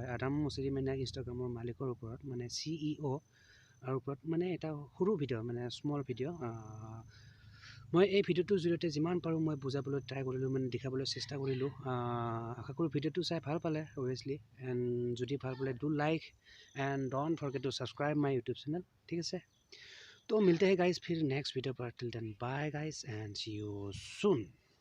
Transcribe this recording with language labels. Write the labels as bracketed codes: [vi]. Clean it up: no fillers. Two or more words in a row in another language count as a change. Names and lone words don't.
[as] আদাম মছেৰি মানে ইনষ্টাগ্ৰামৰ মালিকৰ ওপৰত মানে CEO আৰু ওপৰত মানে এটা সৰু ভিডিঅ' মানে [en] small video'. [as] মই এই ভিডিঅ'টোৰ জৰিয়তে যিমান পাৰোঁ মই বুজাবলৈ ট্ৰাই কৰিলোঁ, মানে দেখাবলৈ চেষ্টা কৰিলোঁ। আশা কৰোঁ ভিডিঅ'টো চাই ভাল পালে অভিয়াছলি। [en] এণ্ড [as] যদি ভাল পালে [en] do like and don't forget to subscribe my YouTube channel. [as] ঠিক আছে, [hi] तो मिलते हैं गाइस फिर [en] next video [hi] पर। [en] till then bye guys and see you soon.